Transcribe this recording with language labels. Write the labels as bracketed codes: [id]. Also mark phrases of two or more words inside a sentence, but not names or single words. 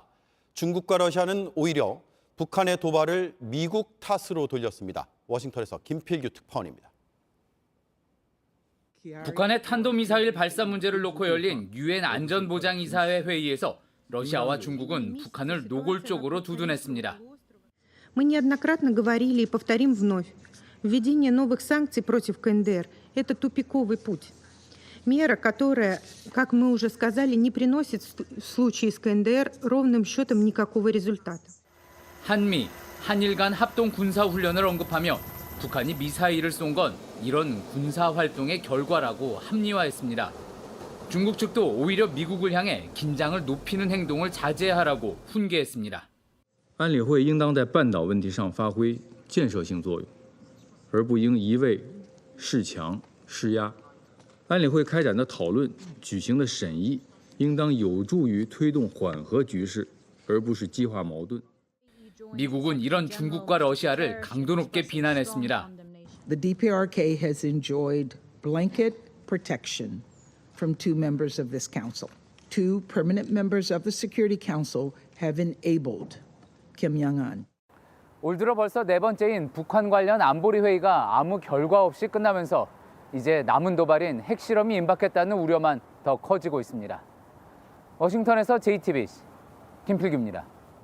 [ko] 중국과 러시아는 오히려 북한의 도발을 미국 탓으로 돌렸습니다. 워싱턴에서 김필규 특파원입니다. 북한의 탄도미사일 발사 문제를 놓고 열린 유엔 안전보장이사회 회의에서 러시아와 중국은 북한을 노골적으로 두둔했습니다. [ru] Мы неоднократно говорили и повторим вновь. Введение новых санкций против КНДР – это тупиковый путь. Мера, которая, как мы уже сказали, не приносит в случае с КНДР ровным счетом никакого результата. [ko] 한미, 한일 간 합동 군사훈련을 언급하며 북한이 미사일을 쏜 건 이런 군사활동의 결과라고 합리화했습니다. 중국 측도 오히려 미국을 향해 긴장을 높이는 행동을 자제하라고 훈계했습니다. [zh] 安理会应当在半岛问题上发挥建设性作用，而不应一味示强施压。安理会开展的讨论、举行的审议，应当有助于推动缓和局势，而不是激化矛盾。 [ko] 미국은 이런 중국과 러시아를 강도 높게 비난했습니다. [en] The DPRK has enjoyed blanket protection from two members of this council. Two permanent members of the Security Council have enabled Kim Jong-un. [ko] 올 들어 벌써 네 번째인 북한 관련 안보리 회의가 아무 결과 없이 끝나면서 이제 남은 도발인 핵실험이 임박했다는 우려만 더 커지고 있습니다. 워싱턴에서 JTBC 김필규입니다.